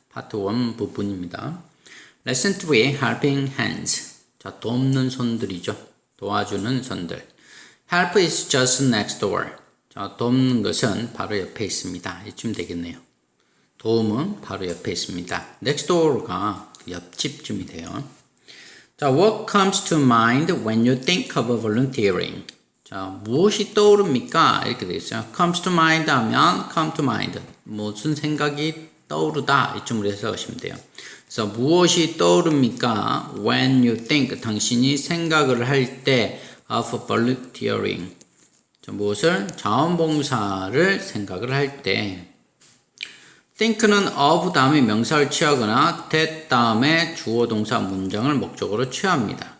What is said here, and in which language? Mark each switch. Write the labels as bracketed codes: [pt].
[ko] 파트 1 부분입니다. [en] Lesson 3 Helping Hands. [ko] 자, 돕는 손들이죠. 도와주는 손들. [en] Help is just next door. [ko] 자, 돕는 것은 바로 옆에 있습니다. 이쯤 되겠네요. 도움은 바로 옆에 있습니다. Next door가 옆집쯤이 돼요. [en] 자, what comes to mind when you think of volunteering? [ko] 자, 무엇이 떠오릅니까? 이렇게 되어 있어요. [en] comes to mind 하면 come to mind. [ko] 무슨 생각이 떠오르다. 이쯤으로 해석하시면 돼요. 그래서 무엇이 떠오릅니까? [en] when you think. [ko] 당신이 생각을 할 때 [en] of volunteering. [ko] 자, 무엇을? 자원봉사를 생각을 할 때. think는 of 다음에 명사를 취하거나 that 다음에 주어 동사 문장을 목적으로 취합니다.